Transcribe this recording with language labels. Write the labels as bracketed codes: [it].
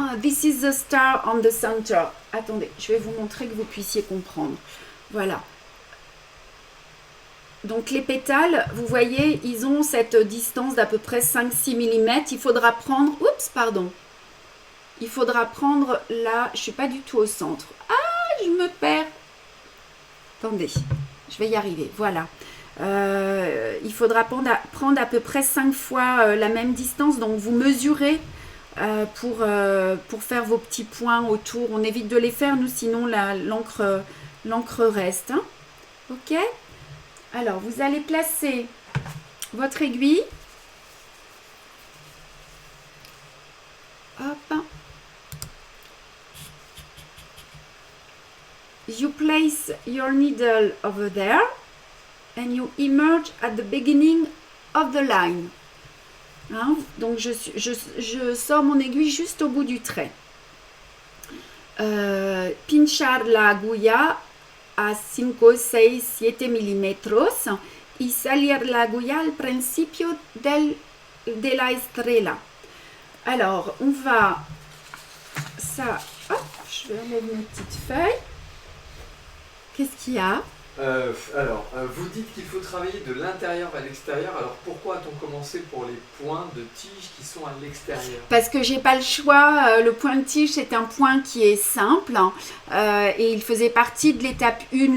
[en] This is the star on the center. [fr] Attendez, je vais vous montrer que vous puissiez comprendre. Voilà. Donc, les pétales, vous voyez, ils ont cette distance d'à peu près 5-6 mm. Il faudra prendre... Oups, pardon. Il faudra prendre là... Je ne suis pas du tout au centre. Ah, je me perds. Attendez, je vais y arriver. Voilà. Il faudra prendre à peu près 5 fois la même distance, donc vous mesurez pour faire vos petits points autour. On évite de les faire, nous, sinon l'encre reste. Ok. Alors, vous allez placer votre aiguille. Hop. [en] You place your needle over there. And you emerge at the beginning of the line. [fr] Donc je sors mon aiguille juste au bout du trait. [es] Pinchar la agulla a 5, 6, 7 milímetros y salir la agulla al principio de la estrella. [fr] Alors, on va... Ça... Hop, je vais enlever mes petites feuilles. Qu'est-ce qu'il y a ? Vous dites qu'il faut travailler de l'intérieur vers l'extérieur. Alors pourquoi a-t-on commencé pour les points de tige qui sont à l'extérieur? Parce que j'ai pas le choix. Le point de tige, c'est un point qui est simple et il faisait partie de l'étape 1.